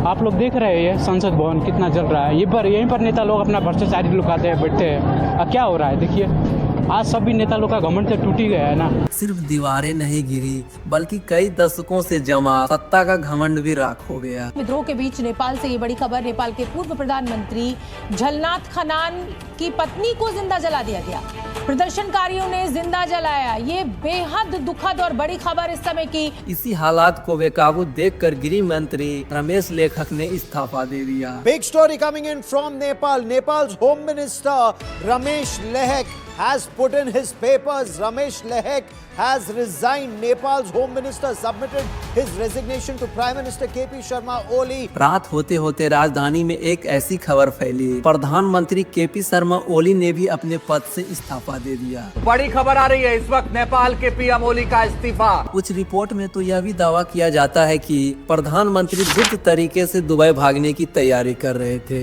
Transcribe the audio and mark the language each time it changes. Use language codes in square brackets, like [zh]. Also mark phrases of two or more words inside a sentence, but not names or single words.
[hi] आप लोग देख रहे हैं संसद भवन कितना जल रहा है। यहीं पर नेता लोग अपना भ्रष्टाचारी लुकाते हैं, बैठते हैं। क्या हो रहा है देखिए, आज सभी नेता लोग का घमंड तो टूट ही गया है ना। सिर्फ दीवारें नहीं गिरी, बल्कि कई दशकों से जमा सत्ता का घमंड भी राख हो गया। विद्रोह के बीच नेपाल से ये बड़ी खबर, नेपाल के पूर्व प्रधानमंत्री झलनाथ खनाल की पत्नी को जिंदा जला दिया गया। प्रदर्शनकारियों ने जिंदा जलाया। ये बेहद दुखद और बड़ी खबर इस समय की। इसी हालात को बेकाबू देखकर गृह मंत्री रमेश लेखक ने इस्तीफा दे दिया। [en] Big story coming in from Nepal. Nepal's Home Minister Ramesh Lehek has put in his papers. Ramesh Lehek has resigned. Nepal's Home Minister submitted his resignation to Prime Minister KP Sharma Oli. [hi] रात होते होते राजधानी में एक ऐसी खबर फैली, प्रधानमंत्री केपी शर्मा ओली ने भी अपने पद से इस्तीफा दे दिया। बड़ी खबर आ रही है इस वक्त नेपाल के पीएम ओली का इस्तीफा। कुछ रिपोर्ट में तो यह भी दावा किया जाता है कि प्रधानमंत्री गुप्त तरीके से दुबई भागने की तैयारी कर रहे थे।